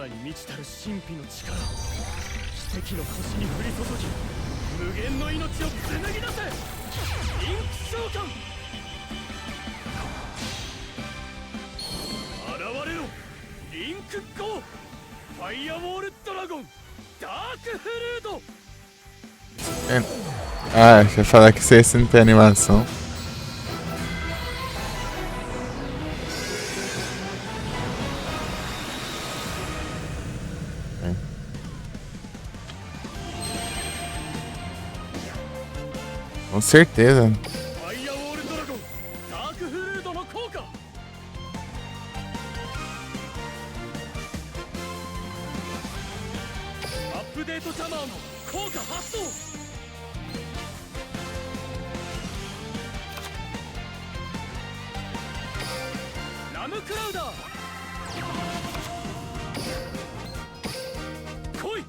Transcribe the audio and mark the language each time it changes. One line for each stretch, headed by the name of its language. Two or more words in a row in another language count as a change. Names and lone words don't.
Japanese: 満ちたる神秘の力、奇跡の星に降り注ぎ、無限の命を紡ぎ出せ。リンク召喚。現れろリンクゴー。ファイアウォールドラゴンダークフルード。
Portuguese: Ah, deixa eu falar que esse não tem animação. Com certeza.
Japanese: ファイアウォールドラゴンダークフルードの効果。アップデートタマーの効果発動。ラムクラウダー来い。